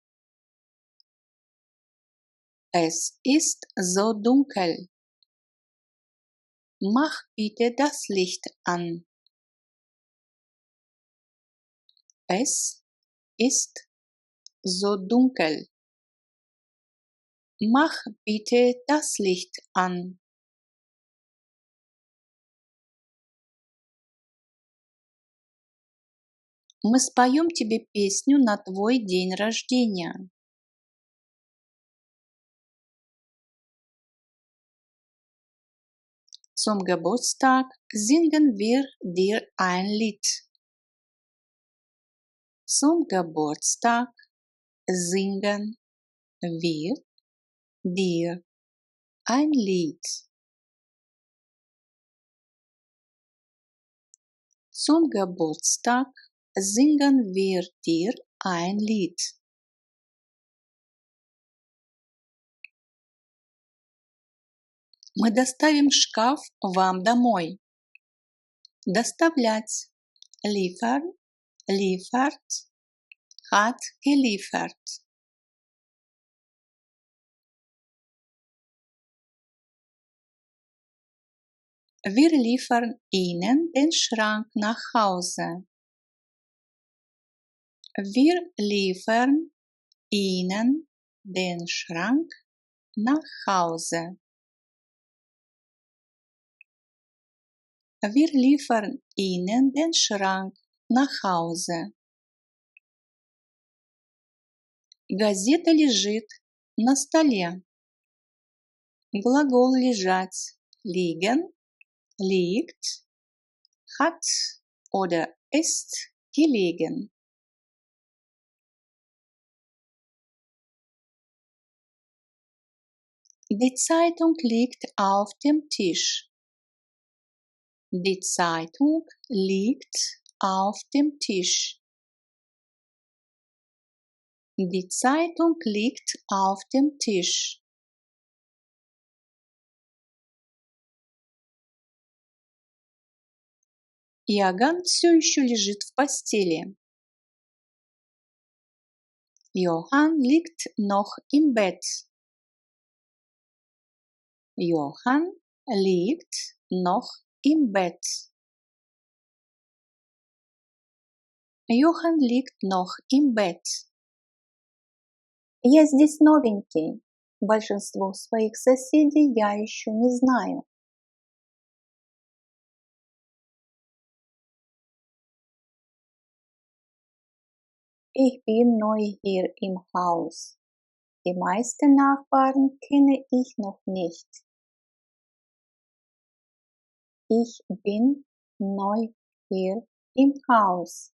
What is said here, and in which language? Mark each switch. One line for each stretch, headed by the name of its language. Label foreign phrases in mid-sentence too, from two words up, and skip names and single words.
German: Es ist so dunkel. Mach bitte das Licht an. Es ist so dunkel. Mach bitte das Licht an.
Russian: Мы споем тебе песню на твой день рождения.
German: Zum Geburtstag singen wir dir ein Lied. Zum Geburtstag singen wir dir ein Lied. Zum Geburtstag singen wir dir ein Lied.
Russian: Мы доставим шкаф вам домой. Доставлять.
German: Liefern, liefert, hat geliefert. Wir liefern Ihnen den Schrank nach Hause. Wir liefern Ihnen den Schrank nach Hause. Wir liefern Ihnen den Schrank nach Hause.
Russian: Газета лежит на столе. Глагол лежать.
German: Liegen, liegt, hat oder ist gelegen. Die Zeitung liegt auf dem Tisch. Die Zeitung liegt auf dem Tisch. Die Zeitung liegt auf dem Tisch.
Russian: Иоганн все еще лежит в постели.
German: Johann liegt noch im Bett. Johann liegt noch im Bett. Johann liegt noch im Bett.
Russian: Я здесь новенький. Большинство своих соседей я еще не знаю.
German: Ich bin neu hier im Haus. Die meisten Nachbarn kenne ich noch nicht. Ich bin neu hier im Haus.